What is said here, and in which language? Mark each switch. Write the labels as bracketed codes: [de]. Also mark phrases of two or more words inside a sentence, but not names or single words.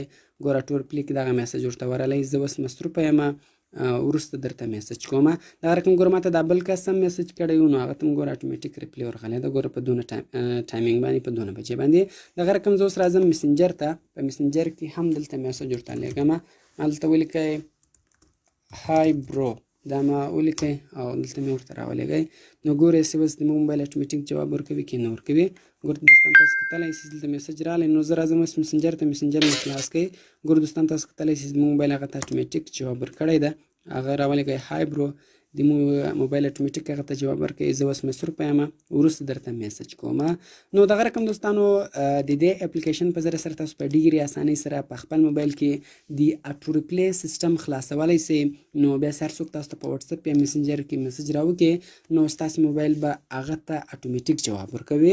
[ps] ګوره ټول پلی کې دغه میسج ورته ورغلی، زه اوس مصروفه یم وروسته درته میسج کوم. دغه رقم ګوره ما ته دا بل کس هم میسج کړی و، نو هغه ته هم ګوره [en] automatic reply [ps] ورغلی ده. ګوره په دونه ټایمینګ باندې، په دونه بجې باندې. دغه رقم زه اوس راځم ميسينجر ته، په ميسينجر کې هم دلته میسج ورته لیږم. هلته ولیکئ [en] hi bro, [ps] دا ما ولیکئ او دلته مې ورته راولیږئ. نو ګورئ چې اوس زموږ موبایل اتوماتیک جواب ورکوي که نه ورکوي. ګور دوستان تاسو کتلی شئ دلته میسج راغلی، نو زه راځم اوس ميسينجر ته، ميسينجر مې خلاص کړئ. ګور دوستان تاسو کتلی شئ زموږ موبایل هغه ته اتوماتیک جواب ورکړی ده، هغه راولیږئ [en] hi bro. [ps] د موبایل اتوماتیک هغه ته جواب ورکوي، زه اوس مصروفه یم وروسته درته میسج کوم. نو دغه رقم دوستانو د دې اپلیکیشن په ذریعه سره تاسو په ډېرې اسانۍ سره په خپل موبایل کې د [en] auto reply system [ps] خلاصولی شئ. نو بیا هر څوک تاسو ته په واتس اپ یا ميسينجر کې میسج راوکړي، نو ستاسو موبایل به هغه ته اتوماتیک جواب ورکوي.